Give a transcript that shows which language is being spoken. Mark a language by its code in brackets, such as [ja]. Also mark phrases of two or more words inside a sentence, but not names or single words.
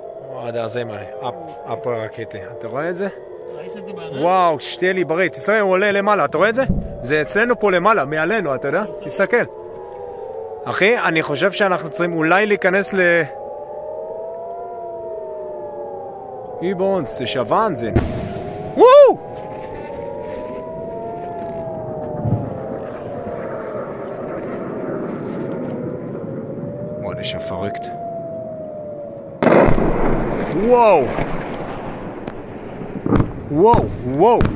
[he] וואו, זה מלא. אפ הרקטה. אתה רואה את זה? ראית את זה בעיניים? וואו, שתהיה לי בריא. תסתכל, הוא עולה למעלה. אתה רואה את זה? זה אצלנו פה למעלה, מעלינו, אתה יודע? תסתכל. אחי, אני חושב שאנחנו צריכים אולי להיכנס ל... [de] Übons, ist ja Wahnsinn. Woo! Boah, das ist ja verrückt. Wow! Wow, wow!